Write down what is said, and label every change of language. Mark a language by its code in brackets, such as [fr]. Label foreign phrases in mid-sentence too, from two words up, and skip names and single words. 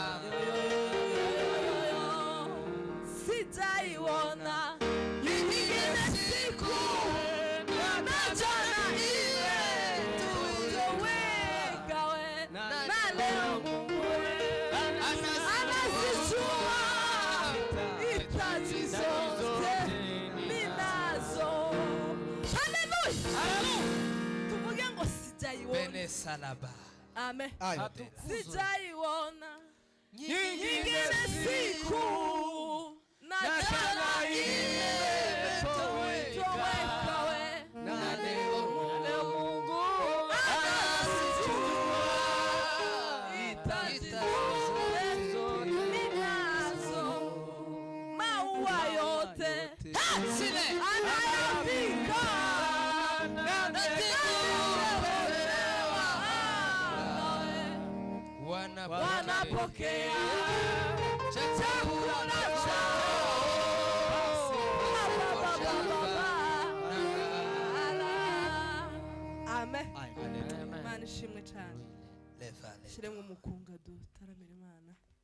[sw] Sijaiona nyingine siku, na jana imetoweka, na leo Mungu anazijua hitaji zote ninazo. [rw] Haleluya! Tuvuge ngo sijaiona. Amen. [sw] Sijaiona nyingine siku, na jana imetoweka, na leo Mungu anazijua hitaji zote ninazo. Maua yote anayavika, na ndege wanapokea chakula chao. Amen. [rw] Imana ishimwe cyane. Shiremwe umukunga dutaramira Imana.